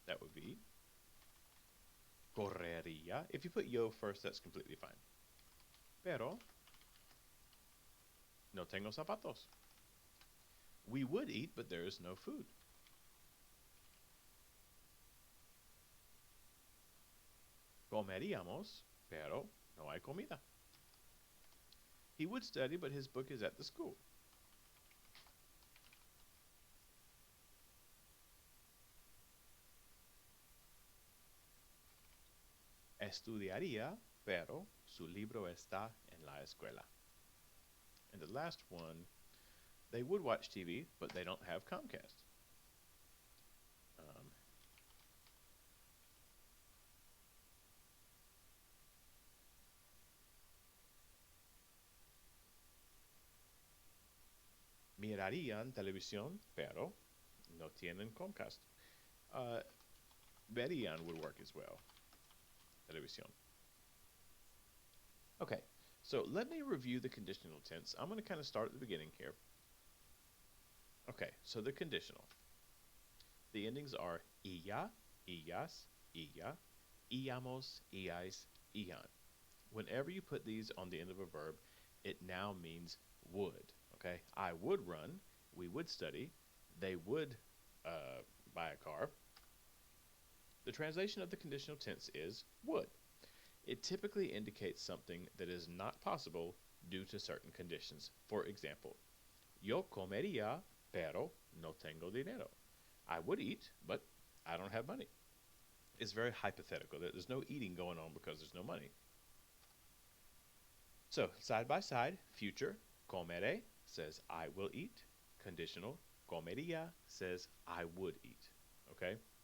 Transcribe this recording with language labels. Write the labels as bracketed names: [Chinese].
[English] That would be correría. If you put yo first, that's completely fine. [Spanish] Pero no tengo zapatos. [English] We would eat, but there is no food. [Spanish] Comeríamos, pero no hay comida. [English] He would study, but his book is at the school. [Spanish] Estudiaría, pero su libro está en la escuela. [English] And the last one, they would watch TV, but they don't have Comcast. [Spanish] Mirarían televisión, pero no tienen Comcast. [English] Verían would work as well. Televisión. Okay, so let me review the conditional tense. I'm going to kind of start at the beginning here. Okay, so the conditional. The endings are iya, illas, illa, íamos, íais, ían. Whenever you put these on the end of a verb, it now means would. Okay, I would run, we would study, they would buy a car. The translation of the conditional tense is would. It typically indicates something that is not possible due to certain conditions. [Spanish] For example, yo comería, pero no tengo dinero. [English] I would eat, but I don't have money. It's very hypothetical. There's no eating going on because there's no money. So, side by side, future, comere says I will eat. Conditional, comería says I would eat. Okay?